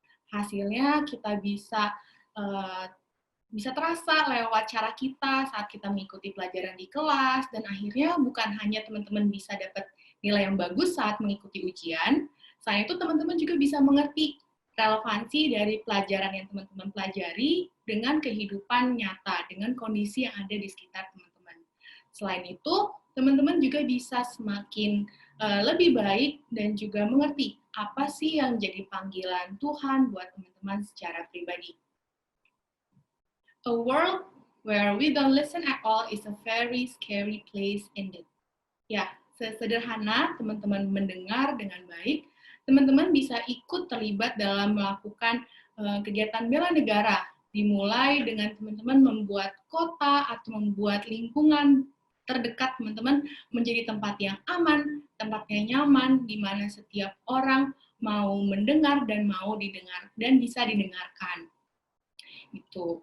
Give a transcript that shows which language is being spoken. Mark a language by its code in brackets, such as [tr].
[id] Hasilnya kita bisa terasa lewat cara kita saat kita mengikuti pelajaran di kelas, dan akhirnya bukan hanya teman-teman bisa dapat nilai yang bagus saat mengikuti ujian, selain itu teman-teman juga bisa mengerti relevansi dari pelajaran yang teman-teman pelajari dengan kehidupan nyata, dengan kondisi yang ada di sekitar teman-teman. Selain itu, teman-teman juga bisa semakin lebih baik dan juga mengerti apa sih yang jadi panggilan Tuhan buat teman-teman secara pribadi. [en] A world where we don't listen at all is a very scary place indeed. [id] Ya, sesederhana teman-teman mendengar dengan baik, teman-teman bisa ikut terlibat dalam melakukan kegiatan bela negara, dimulai dengan teman-teman membuat kota atau membuat lingkungan terdekat teman-teman menjadi tempat yang aman, tempat yang nyaman, di mana setiap orang mau mendengar dan mau didengar dan bisa didengarkan. Gitu.